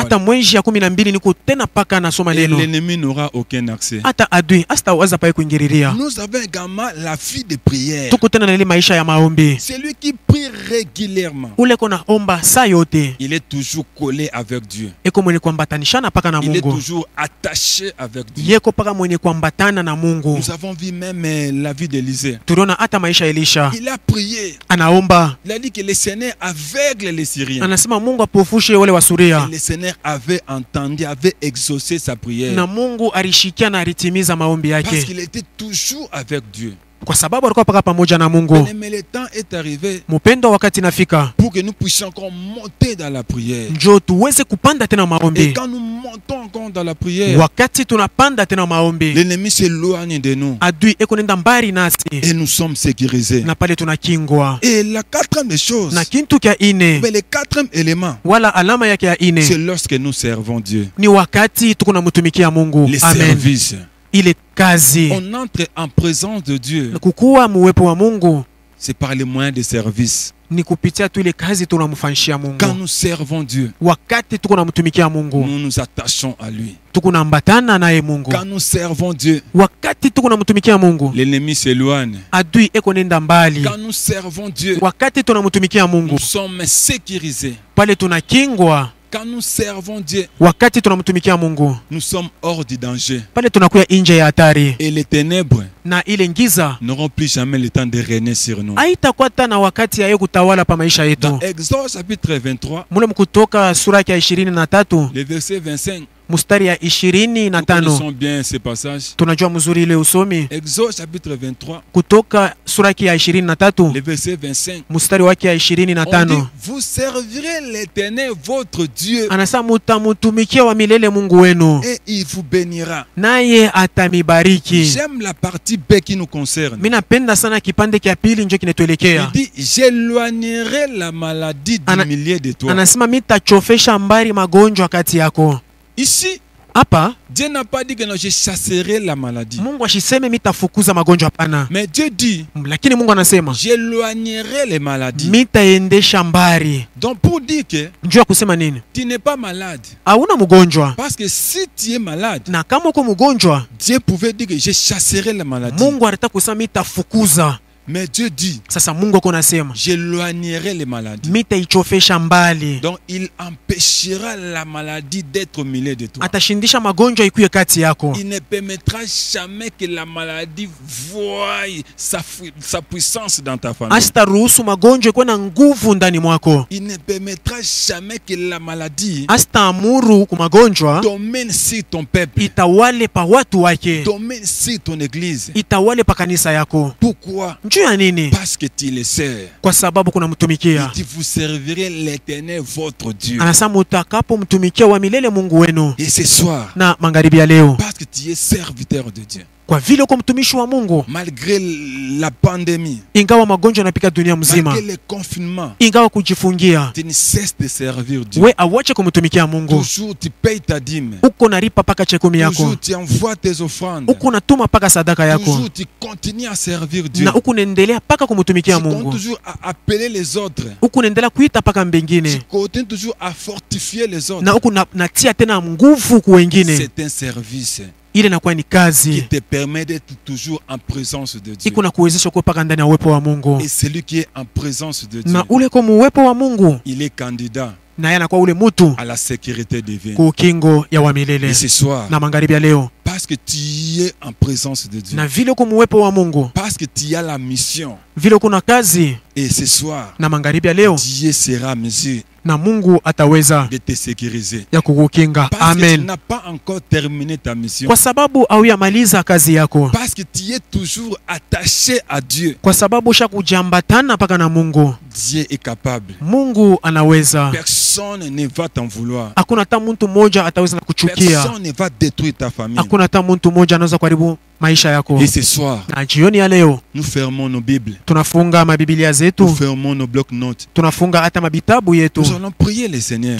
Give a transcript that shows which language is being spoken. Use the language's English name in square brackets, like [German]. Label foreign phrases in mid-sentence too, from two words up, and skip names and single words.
[Swahili] hata mwezi ya 12 niko tena paka nasoma [French] Et [Swahili] neno. [French] l'ennemi n'aura aucun accès. [Swahili] Hata adui asitawaza paye kuingililia. [French] Nous avons également la vie de prière. [Swahili] Tuko tena na ile maisha ya maombi, [French] Celui qui prie régulièrement, [Swahili] ule kona omba saa yote [French] il est toujours collé avec Dieu. [Swahili] eko mwenye kuambatanishana paka na [French] Il est [Swahili] Mungu, [French] toujours attaché avec Dieu. [Swahili] yeko paka mwenye kuambatana na Mungu. [French] Nous avons vu même la vie d'Élisée. [Swahili] Tuliona hata maisha ya Elisha, [French] Il a prié. [Swahili] anaomba, [French] Il a dit que le Seigneur aveugle les Syriens. [Swahili] anasema Mungu apofushe wale wa Suria, [French] Et le Seigneur avait entendu, avait exaucé sa prière. [Swahili] na Mungu alishikia na alitimiza maombi [French] Parce [Swahili] yake, [French] qu'il était toujours avec Dieu. [Swahili] kwa sababu alikuwa paka pamoja na Mungu. [French] Mais le temps est arrivé [Swahili] Mpendo, wakati nafika [French] pour que nous puissions encore monter dans la prière. [Swahili] njo tuweze kupanda tena [French] Et [Swahili] maombi. [French] quand nous montons encore dans la prière, [Swahili] Wakati tunapanda tena maombi, [French] l'ennemi s'éloigne de nous [Swahili] adui eko nenda mbali nasi, [French] et nous sommes sécurisés. [Swahili] na pale tunakingwa. [French] Et la quatrième des choses, [Swahili] Na kintu kya ine [French] mais le quatrième élément, [Swahili] wala alama yake ya [French] c'est [Swahili] ine [French] lorsque nous servons Dieu. [Swahili] ni wakati tuko na mtumikia Mungu. [French] Les [Swahili] Amen. [French] services. [Swahili] Ile kazi [French] On entre en présence de Dieu, [Swahili] kukuwa muwepo wa Mungu [French] c'est par les moyens de service. [Swahili] ni kupitia tu ile kazi tunamfanyishia Mungu. [French] Quand nous servons Dieu, [Swahili] Wakati tuko na mtumikia Mungu, [French] nous nous attachons à lui. [Swahili] tuko na ambatana naye Mungu. [French] Quand nous servons Dieu, [Swahili] Wakati tuko na mtumikia Mungu, [French] l'ennemi s'éloigne. [Swahili] adui eko nenda mbali. [French] Quand nous servons Dieu, [Swahili] Wakati tunamtumikia Mungu, [French] nous sommes sécurisés. [Swahili] pale tunakingwa. [French] Quand nous servons Dieu, [Swahili] Wakati tunamtumikia Mungu, [French] nous sommes hors du danger. [Swahili] pale tunakuya nje ya hatari, [French] Et les ténèbres [Swahili] na ile ngiza [French] n'auront plus jamais le temps de régner sur nous. [Swahili] haitakuwa tena wakati ya yeye kutawala pa maisha [French] Dans [Swahili] yetu. [French] Exode chapitre 23, [Swahili] Mule mkutoka sura ya 23 [French] le verset 25, [Swahili] mstari ya 25. [French] Nous connaissons bien ces passages. [Swahili] Tunajua mzuri ile usomi [French] Exode chapitre 23, [Swahili] kutoka sura ya 23 [French] le verset 25. [Swahili] mstari wake ya [French] On dit, [Swahili] 25. [French] vous servirez l'Éternel votre Dieu [Swahili] Anasema mutamutumikia wa milele Mungu wenu, [French] et il vous bénira. [Swahili] naye atamibariki. [French] J'aime la partie B qui nous concerne. [Swahili] Mimi napenda sana kipande kia pili njo [French] Il [Swahili] kinatuelekea. [French] dit, j'éloignerai la maladie du milieu de toi. [Swahili] Anasema mitachofesha mbali magonjwa kati yako. [French] Ici, [Swahili] Hapa [French] Dieu n'a pas dit que non, je chasserai la maladie. [Swahili] Mungu ashiseme mitafukuza magonjwa, hapana. [French] Mais Dieu dit, [Swahili] Lakini Mungu anasema [French] j'éloignerai les maladies. [Swahili] mitaendesha mbali. [French] Donc pour dire que [Swahili] Njua kusema nini? [French] tu n'es pas malade. [Swahili] Hauna mgonjwa. [French] Parce que si tu es malade, [Swahili] Na kama uko mgonjwa, [French] Dieu pouvait dire que je chasserai la maladie. [Swahili] Mungu anataka kusema mitafukuza. [French] Mais Dieu dit, [Swahili] Sasa Mungu ako nasema [French] j'éloignerai les maladies. [Swahili] mitaichofesha mbali. [French] Donc il empêchera la maladie d'être au milieu de toi. [Swahili] Atashindisha magonjwa ikuye kati yako. [French] Il ne permettra jamais que la maladie voie sa puissance dans ta famille. [Swahili] Asitaruhusu magonjwa ikuwe na nguvu ndani mwako. [French] Il ne permettra jamais que la maladie [Swahili] Asitaamuru ku magonjwa [French] domine sur ton peuple, [Swahili] itawale pa watu wake, [French] domine sur ton église. [Swahili] itawale pa kanisa yako. [French] Pourquoi? [Swahili] Njuu ya nini? [French] Parce que tu le sais. [Swahili] Kwa sababu kuna mtumikia. [French] Il dit, vous servirez l'Éternel votre Dieu. [Swahili] Anasema mutakapo mtumikia wa milele Mungu wenu. [French] Et ce soir, [Swahili] Na magharibi ya leo, [French] parce que tu es serviteur de Dieu, [Swahili] kwa vile uko mtumishi wa Mungu, [French] malgré la pandémie, [Swahili] ingawa magonjwa yanapika dunia mzima, [French] malgré le confinement, [Swahili] ingawa kujifungia, [French] tu ne cesses de servir Dieu. [Swahili] we awache kumtumikia Mungu. [French] Toujours tu payes ta dîme. [Swahili] Uko naripa paka chekumi yako, [French] Toujours tu envoies tes offrandes. [Swahili] uko natuma paka sadaka yako, [French] Toujours tu continues à servir Dieu. [Swahili] na uko naendelea paka [French] Tu [Swahili] kumtumikia [French] continues [Swahili] Mungu. [French] toujours à appeler les autres. [Swahili] Uko naendelea kuita paka [French] Tu [Swahili] mbengine, [French] continues toujours à fortifier les autres. [Swahili] na uko natia tena nguvu ku wengine. [French] C'est un service [Swahili] Ile nakuwa ni [French] qui [Swahili] kazi [French] te permet d'être toujours en présence de Dieu. [Swahili] iko na kuwezesha kuwa paka ndani ya uwepo wa Mungu, [French] Et celui qui est en présence de Dieu, [Swahili] na ule kwa uwepo wa Mungu, [French] il est candidat [Swahili] na yeye anakuwa ule mutu [French] à la sécurité divine. [Swahili] ku kingo ya wa milele. [French] Et ce soir, [Swahili] Na magharibi ya leo, [French] parce que tu es en présence de Dieu, [Swahili] na vile uko uwepo wa Mungu, [French] parce que tu as la mission, [Swahili] vile uko na kazi, [French] et ce soir, [Swahili] na magharibi ya leo, [French] Dieu sera en mesure [Swahili] na Mungu ataweza [French] de te sécuriser. [Swahili] ya kukukinga. [French] Parce que tu [Swahili] Amen. [French] n'as pas encore terminé ta mission. [Swahili] Kwa sababu hauyamaliza kazi yako, [French] Parce que tu es toujours attaché à Dieu. [Swahili] kwa sababu ushakujambatana paka na Mungu. [French] Dieu est capable. [Swahili] Mungu anaweza. [French] Personne ne va t'en vouloir. [Swahili] Hakuna hata mtu mmoja ataweza na kuchukia. [French] Personne ne va détruire ta famille. [Swahili] Hakuna hata mtu mmoja anaweza kuharibu maisha yako. [French] Et ce soir, [Swahili] Na jioni ya leo [French] nous fermons nos Bibles. [Swahili] tunafunga mabibilia [French] Nous [Swahili] zetu, [French] fermons nos blocs-notes. [Swahili] tunafunga hata mabitabu yetu. [French] Nous allons prier le Seigneur